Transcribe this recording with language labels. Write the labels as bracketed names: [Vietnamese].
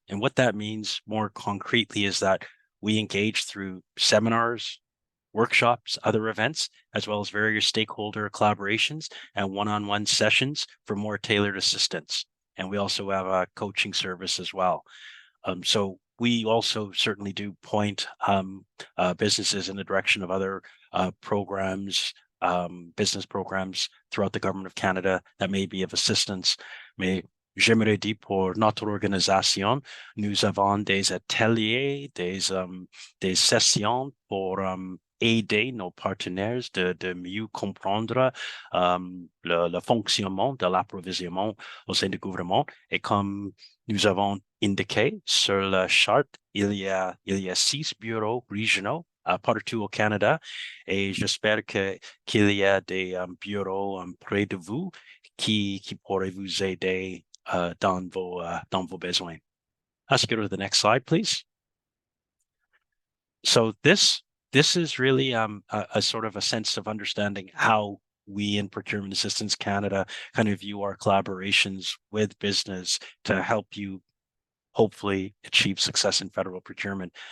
[English] And what that means more concretely is that we engage through seminars, workshops, other events, as well as various stakeholder collaborations and one-on-one sessions for more tailored assistance. And we also have a coaching service as well. So we also certainly do point businesses in the direction of other programs, business programs throughout the Government of Canada that may be of assistance. [French] Mais j'aimerais dire pour notre organisation, nous avons des ateliers, des sessions pour aider nos partenaires de mieux comprendre le fonctionnement de l'approvisionnement au sein du gouvernement. Et comme nous avons indiqué sur la charte, il y a 6 bureaux régionaux partout au Canada et j'espère qu'il y a des bureaux près de vous qui pourraient vous aider dans vos besoins. [English] Let's go to the next slide, please. So this is really a sort of a sense of understanding how we in Procurement Assistance Canada kind of view our collaborations with business to help you hopefully achieve success in federal procurement.